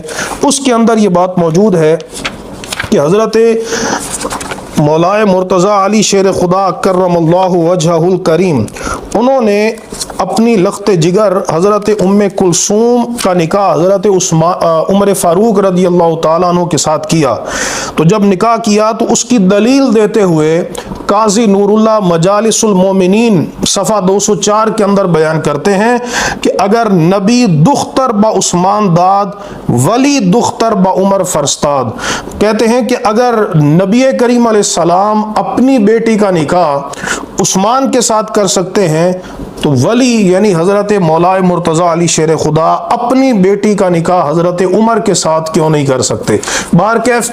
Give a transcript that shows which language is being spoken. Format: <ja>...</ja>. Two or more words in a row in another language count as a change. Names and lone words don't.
<ur>اس کے اندر یہ بات موجود ہے کہ حضرت مولائے مرتضی علی شیر خدا کرم اللہ وجہہ الکریم، انہوں نے اپنی لخت جگر حضرت ام کلثوم کا نکاح حضرت عمر فاروق رضی اللہ تعالیٰ عنہ کے ساتھ کیا۔ تو جب نکاح کیا تو اس کی دلیل دیتے ہوئے قاضی نور اللہ مجالس المومنین صفحہ 204 کے اندر بیان کرتے ہیں کہ</ur> <fa>اگر نبی دختر با عثمان داد ولی دختر با عمر فرستاد،</fa> <ur>کہتے ہیں کہ اگر نبی کریم علیہ السلام اپنی بیٹی کا نکاح عثمان کے ساتھ کر سکتے ہیں تو ولی یعنی حضرت مولائے مرتضی علی شیر خدا اپنی بیٹی کا نکاح حضرت عمر کے ساتھ کیوں نہیں کر سکتے؟</ur>